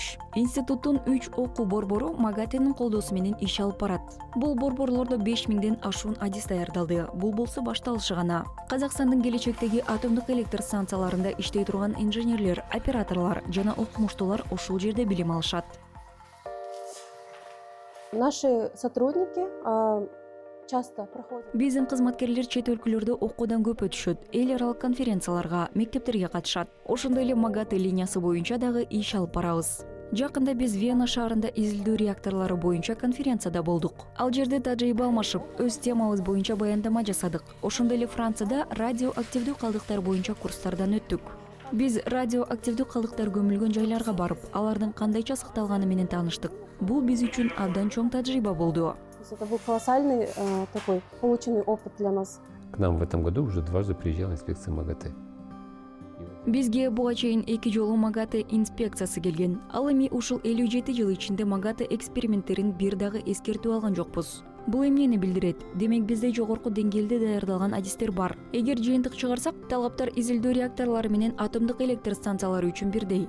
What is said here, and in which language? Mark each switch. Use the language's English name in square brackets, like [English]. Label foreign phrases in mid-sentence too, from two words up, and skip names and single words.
[Kyrgyz] Институттун 3 окуу борбору МАГАТЭнин колдоосу менен иш алып барат. Бул борборлордо 5000ден ашуун адис даярдалды. Бул болсо башталышы гана. Казакстандын келечектеги атомдук электр станцияларында иштей турган инженерлер, операторлор жана окумуштуулар ушул жерде билим алышат. [Russian] Наши сотрудники часто проходят. [Kyrgyz] Биздин кызматкерлер чет өлкөлөрдө окуудан көп өтүшөт, эл аралык конференцияларга, мектептерге катышат. Ошондой эле МАГАТЭ линиясы боюнча дагы иш алып барабыз. Жакында биз Вена шаарында изилдөө реакторлору боюнча конференцияда болдук. Ал жерде тажрыйба алмашып, өз темабыз боюнча баяндама жасадык. Ошондой эле Францияда радиоактивдүү калдыктар боюнча курстардан өттүк. Биз радиоактивдүү калдыктар көмүлгөн жайларга барып, алардын кандайча сакталганы менен тааныштык. Бул биз үчүн абдан чоң тажрыйба болду. [Russian] Это был колоссальный такой полученный опыт для нас. К нам в этом году уже дважды приезжала инспекция МАГАТЭ. [Kyrgyz] Бизге буга чейин 2 жолу МАГАТЭ инспекциясы келген. Ал эми ушул 57 жыл ичинде МАГАТЭ эксперименттерин бир дагы эскертүү алган жокпуз. Бул эмнени билдирет? Демек бизде жогорку деңгээлде даярдалган адистер бар. Эгер жыйынтык чыгарсак, талаптар изилдөө реакторлору менен атомдук электр станциялары үчүн бирдей.